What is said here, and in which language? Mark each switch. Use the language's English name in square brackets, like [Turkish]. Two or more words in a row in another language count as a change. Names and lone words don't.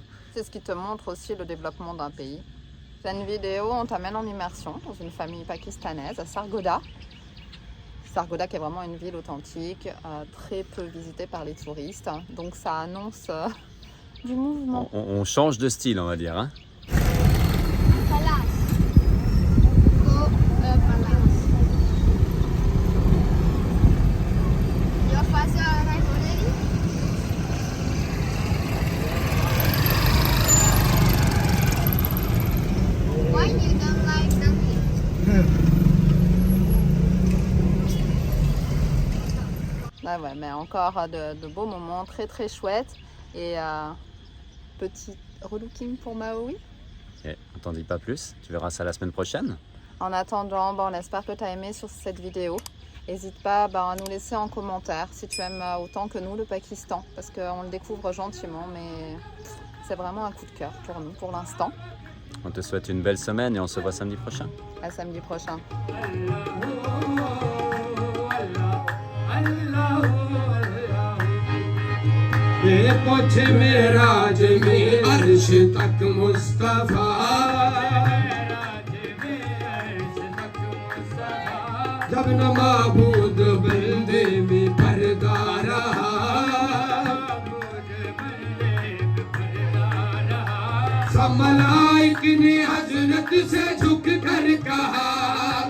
[French] C'est ce qui te montre aussi le développement d'un pays. C'est une vidéo, on t'amène en immersion dans une famille pakistanaise à Sargodha. Sargodha qui est vraiment une ville authentique, très peu visitée par les touristes. Donc ça annonce du mouvement. On change de style, on va dire. Hein. [English] Palace. Go Palace. Your father arrived already? Why you don't like something? [French] Ouais, mais encore de beaux moments très très chouettes. Et petit relooking pour Maui. Et on t'en dit pas plus, tu verras ça la semaine prochaine. En attendant, on espère que tu as aimé sur cette vidéo. N'hésite pas à nous laisser en commentaire si tu aimes autant que nous le Pakistan. Parce qu'on le découvre gentiment, mais c'est vraiment un coup de cœur pour nous pour l'instant. On te souhaite une belle semaine et on se voit samedi prochain. À samedi prochain. [Urdu] یہ پوچھ میرا زمیں عرش تک مصطفیٰ جب نہ معبود بندے میں پردہ رہا سب ملائک نے حضرت سے جھک کر کہا